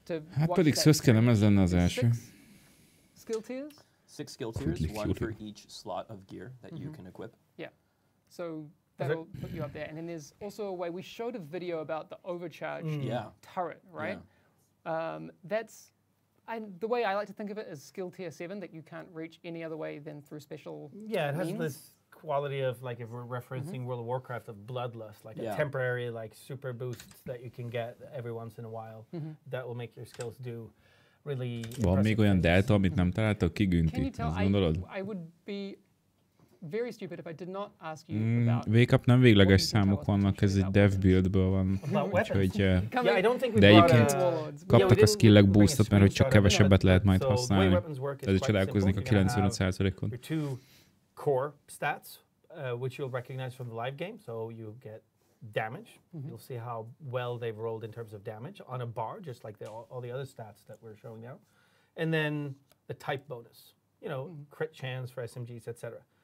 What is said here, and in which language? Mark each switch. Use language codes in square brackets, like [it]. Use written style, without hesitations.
[hu] Hát pedig Szöszke nem ez lenne az első. [en] Skill tiers? 6 skill tiers, one for each slot of gear that you can equip. Yeah. So that'll put you up there. And then there's also a way, we showed a video about the overcharged turret, right? Yeah. The way I like to think of it is skill tier 7, that you can't reach any other way than through special Yeah, it has this quality of, like, if we're referencing World of Warcraft, of bloodlust, like a temporary, like, super boost that you can get every once in a while that will make your skills do really [hu] Van még olyan delta, amit nem találtak ki, Günti? Azt gondolod? [en] I would be very stupid if I did not ask you about... [hu] Wake Up nem végleges számok vannak, ez egy dev buildből van. Úgyhogy, de egyébként kaptak a skillek boostot, mert hogy csak kevesebbet lehet majd használni. Ezért csodálkoznék a 95%-on. [en] Two core stats, which you'll recognize from the live game, so you get damage. You'll see how well they've rolled in terms of damage on a bar, just like all the other stats that we're showing now. And then the type bonus, you know, crit chance for SMGs, etc.